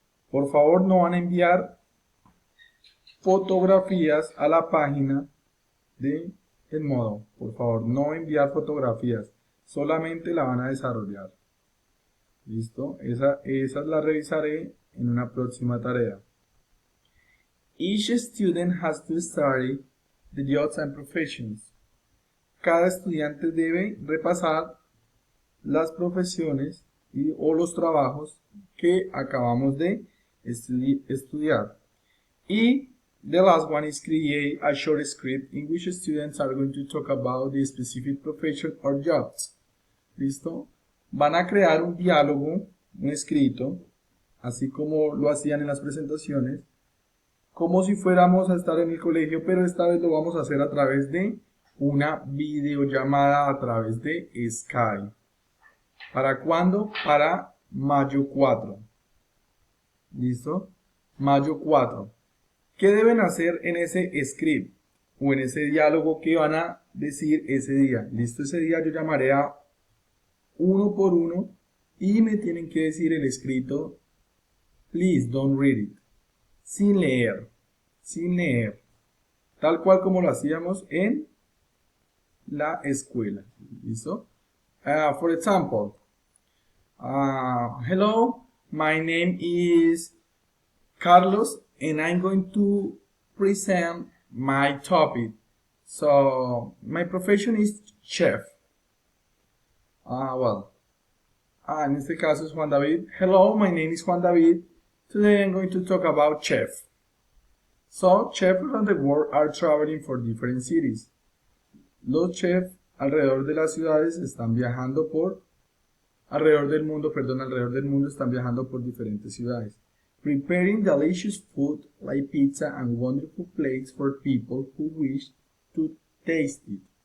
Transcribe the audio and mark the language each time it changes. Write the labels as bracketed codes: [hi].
[es] Por favor, no van a enviar fotografías a la página del modo. Por favor, no enviar fotografías, solamente la van a desarrollar. Listo, esa la revisaré en una próxima tarea. [en] Each student has to study the jobs and professions. [es] Cada estudiante debe repasar las profesiones o los trabajos que acabamos de estudiar. [en] Y the last one is create a short script in which students are going to talk about the specific profession or jobs. [es] ¿Listo? Van a crear un diálogo, un escrito, así como lo hacían en las presentaciones, como si fuéramos a estar en el colegio, pero esta vez lo vamos a hacer a través de una videollamada a través de Skype. ¿Para cuándo? Para mayo 4. ¿Listo? Mayo 4. ¿Qué deben hacer en ese script o en ese diálogo que van a decir ese día? ¿Listo? Ese día yo llamaré a uno por uno y me tienen que decir el escrito [en] please don't read it. [es] Sin leer, tal cual como lo hacíamos en la escuela. ¿Listo? [en] For example, hello, my name is Carlos and I'm going to present my topic. So, my profession is chef. [es] En este caso es Juan David. [en] Hello, my name is Juan David. Today I'm going to talk about chef. So, chefs around the world are traveling for different cities. [es] Los chefs alrededor de las ciudades están viajando alrededor del mundo están viajando por diferentes ciudades. [en] Preparing delicious food like pizza and wonderful plates for people who wish to taste it.